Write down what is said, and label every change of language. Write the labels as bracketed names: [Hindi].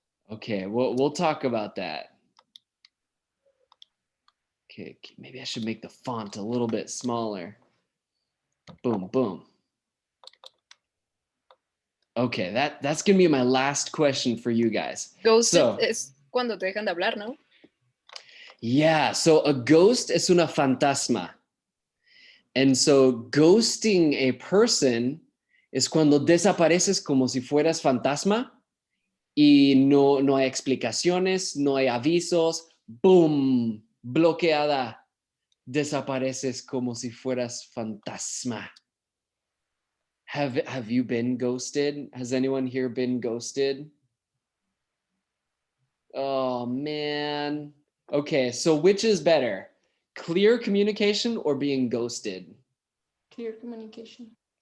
[English] Okay, we'll talk about that. Okay, maybe I should make the font a little bit smaller. Boom, boom. Okay, that's gonna be my last question for you guys. Ghosted So, [Spanish] es cuando te dejan de hablar, ¿no? [English] yeah, so a ghost [Spanish] es una fantasma. [English] And so ghosting a person [Spanish] es cuando desapareces como si fueras fantasma y no hay explicaciones, no hay avisos, boom, bloqueada, desapareces como si fueras fantasma. [English] Have you been ghosted? Has anyone here been ghosted? Oh man. Okay, so which is better? Clear communication or being ghosted? Clear communication.